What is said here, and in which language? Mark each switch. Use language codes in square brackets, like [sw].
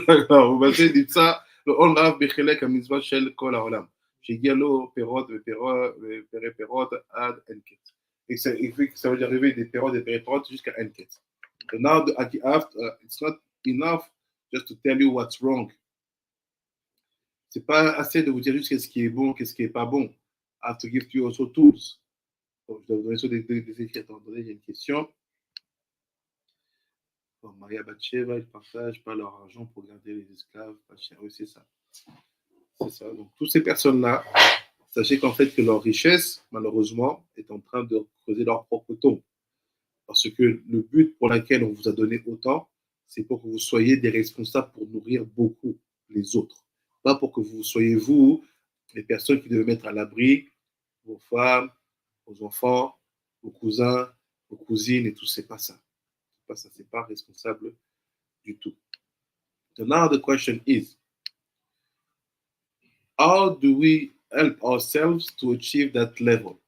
[he] ובזה נמצא לעול רב בחלק המצווה של כל העולם, שהגיע לו פירות ופרי פירות עד אין קץ. [fr] Ça veut arriver des פירות et peri פירות jusqu'à אין קץ. [en] So now it's not enough just to tell you what's wrong. [fr] C'est pas assez de vous dire juste qu'est-ce qui est bon, qu'est-ce qui est pas bon. [en] I have to give you also tools. [fr] Donc, je dois vous donner sur des écrits. Attendez, il y a une question. Bon, Maria Batcheva, ils ne partagent pas leur argent pour garder les esclaves pas chers. Oui, c'est ça. C'est ça. Donc, toutes ces personnes-là, sachez qu'en fait, que leur richesse, malheureusement, est en train de creuser leur propre tombe. Parce que le but pour lequel on vous a donné autant, c'est pour que vous soyez des responsables pour nourrir beaucoup les autres. Pas pour que vous soyez, vous, les personnes qui devez mettre à l'abri vos femmes, vos enfants, vos cousins, vos cousines et tout. C'est pas ça. C'est pas ça. C'est pas responsable du tout. [en] So now the question is, how do we help ourselves to achieve that level?